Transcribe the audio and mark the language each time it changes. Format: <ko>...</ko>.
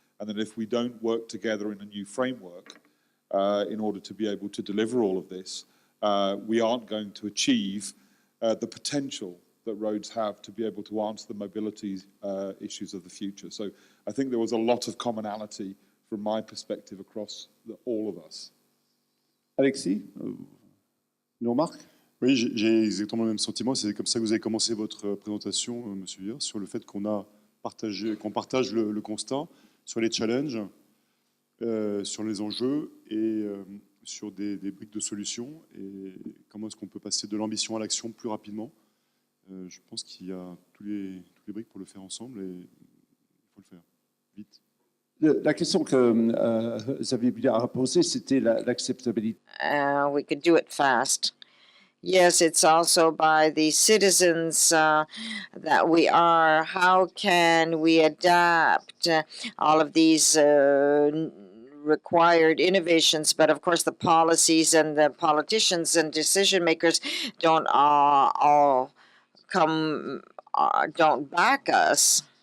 <en>And that if we don't work together in a new framework in order to be able to deliver all of this, we aren't going to achieve the potential that roads have to be able to answer the mobility issues of the future. So I think there was a lot of commonality from my perspective across all of us.</en> <fr>Alexis, une remarque? Oui, j'ai exactement le même sentiment. C'est comme ça que vous avez commencé votre présentation, Monsieur Huillard, sur le fait qu'on partage le constat sur les challenges, sur les enjeux et sur des briques de solutions et comment est-ce qu'on peut passer de l'ambition à l'action plus rapidement. Je pense qu'il y a tous les briques pour le faire ensemble et il faut le faire vite. La question que Xavier Billard a posée, c'était l'acceptabilité.</fr> <en>We could do it fast. Yes, it's also by the citizens that we are. How can we adapt all of these required innovations? But of course, the policies and the politicians and decision makers don't all come, don't back us.</en>